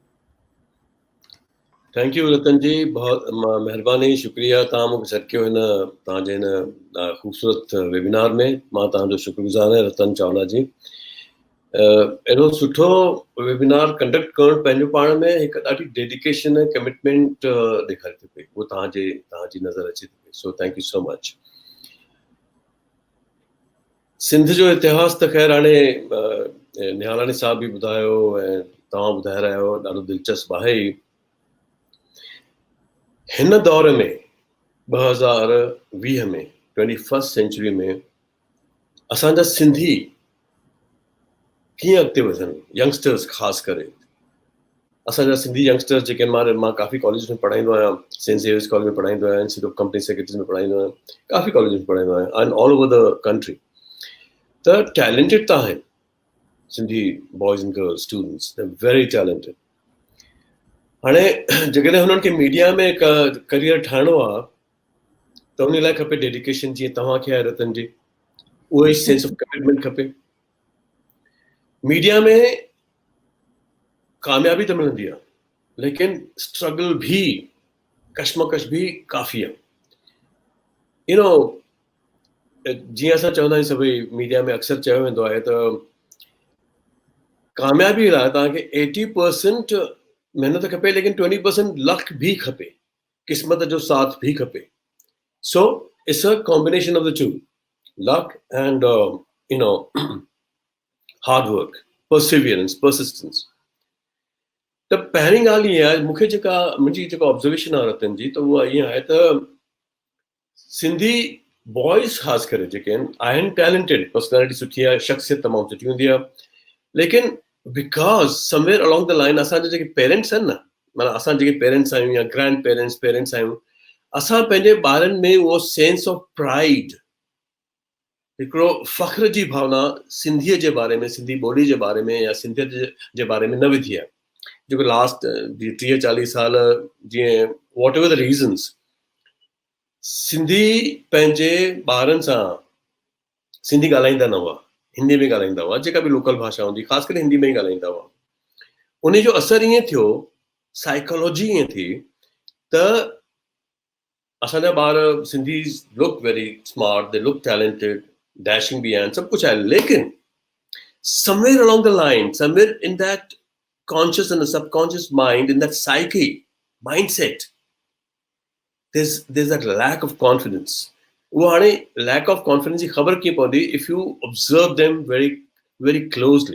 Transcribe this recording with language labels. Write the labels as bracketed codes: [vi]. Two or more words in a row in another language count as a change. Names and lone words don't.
[en] thank you [sd] रतन जी, बहुत महिरबानी, शुक्रिया तव्हां मूंखे सॾु कयो हिन तव्हांजे हिन ख़ूबसूरत वेबिनार में। मां तव्हांजो शुक्रगुज़ार आहियां रतन चावला जी। एॾो सुठो वेबिनार कंडक्ट करणु पंहिंजो पाण में हिकु ॾाढी डेडिकेशन ऐं कमिटमेंट ॾेखारे थी पई, उहो तव्हांजी नज़र अचे थी पई। [en] So thank you so much. [sd] सिंध जो इतिहास त ख़ैर हाणे निहालानी साहब बि ॿुधायो ऐं तव्हां ॿुधाए रहिया आहियो, ॾाढो दिलचस्प आहे। हिन दौर में 2020 में [en] 21st century [sd] में असांजा सिंधी कीअं अॻिते वधनि, यंगस्टर्स ख़ासि करे असांजा सिंधी यंगस्टर्स जेके मां काफ़ी कॉलेज में पढ़ाईंदो आहियां, सेंट जेवियर्स कॉलेज में पढ़ाईंदो आहियां, इंस्टीट्यूट ऑफ कंपनी सेक्रेटरीज़ में पढ़ाईंदो आहियां, काफ़ी कॉलेज में पढ़ाईंदो आहियां [en] and all over the country. [sd] त टैलेंटेड त आहिनि सिंधी [en] boys and girls students, they very talented. [sd] हाणे जेकॾहिं हुननि खे मीडिया में करियर ठाहिणो आहे त उन लाइ खपे डेडिकेशन, जीअं तव्हांखे आहे रतन जी, उहो ई [en] sense of commitment [sd] खपे। मीडिया में कामयाबी त मिलंदी आहे, लेकिन स्ट्रगल भी, कश्मकश भी काफ़ी आहे। जीअं असां चवंदा आहियूं सभई मीडिया में अक्सर चयो वेंदो आहे त कामयाबी लाइ तव्हांखे 80% महिनत खपे, लेकिन 20% लक भी खपे, क़िस्मत जो साथ भी खपे। [en] So it's a combination of the two, luck and hard work, perseverance, persistence. [sd] त पहिरीं ॻाल्हि इहा आहे, मुंहिंजी जेका ऑब्ज़र्वेशन आहे रतन जी, त उहा ईअं आहे त सिंधी बॉयज़ ख़ासि करे जेके आहिनि टैलेंटेड, पर्सनैलिटी सुठी आहे, शख़्सियत तमामु सुठी हूंदी आहे, लेकिन [en] because somewhere along the line [sd] असांजा जेके पेरेंट्स आहिनि न, माना असां जेके पेरेंट्स आहियूं या [en] grand parents [sd] आहियूं, असां पंहिंजे ॿारनि में उहो [en] sense of pride, [sd] हिकिड़ो फ़ख्र जी भावना सिंधीअ जे बारे में, सिंधी ॿोली जे बारे में या सिंधियत जे बारे में न विधी आहे। जेको लास्ट 30-40 साल जीअं [en] what ever the reasons, [sd] सिंधी पंहिंजे ॿारनि सां सिंधी ॻाल्हाईंदा न हुआ, हिंदी में ॻाल्हाईंदा हुआ, जेका बि लोकल भाषा हूंदी ख़ासि करे हिंदी में ई ॻाल्हाईंदा हुआ। उन जो असरु ईअं थियो, साइकोलॉजी ईअं थी त असांजा ॿार सिंधी [en] look very smart, they look talented, dashing [sd] भी आहिनि, सभु कुझु आहे, लेकिन [en] somewhere along the line, somewhere in that conscious and subconscious mind, in that psyche, mindset, there's that lack of confidence. [sd] वो हाणे [en] lack of confidence [sd] जी ख़बर कीअं पवंदी, [en] if you observe them very very closely.